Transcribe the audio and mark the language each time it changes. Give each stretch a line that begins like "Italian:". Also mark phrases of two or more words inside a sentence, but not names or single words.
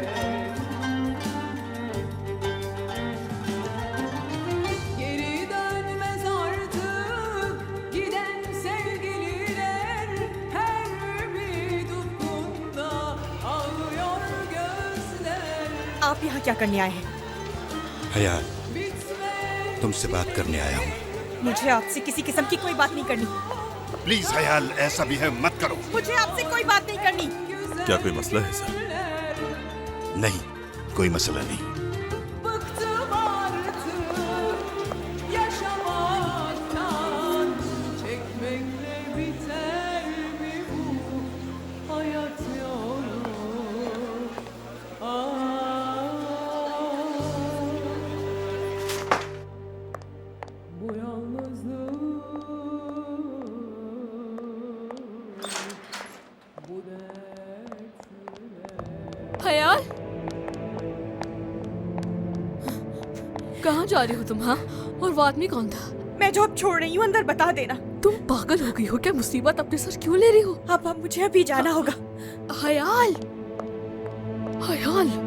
Turkish: Geri dönmez artık giden sevgililer, her bir dokunda ağlıyor gözler.
Hindi: आप यहाँ क्या करने आए हैं? हयाल, तुमसे बात करने आया हूँ। मुझे आपसे किसी किस्म की कोई बात नहीं करनी। प्लीज हयाल, ऐसा भी है मत करो। मुझे आपसे कोई बात नहीं करनी। क्या कोई मसला है सर? नहीं, कोई मसला नहीं।
Turkish: Bıktım artık yaşamaktan, çekmekle biter mi bu hayat yolu? Bu yalnızlık, bu
Hindi: हयाल, कहाँ जा रही हो तुम? हाँ, और वो आदमी कौन था? मैं जॉब छोड़ रही हूँ, अंदर बता देना। तुम पागल हो गई हो क्या? मुसीबत अपने सर क्यों ले रही हो? अब मुझे अभी जाना होगा। हयाल, हयाल,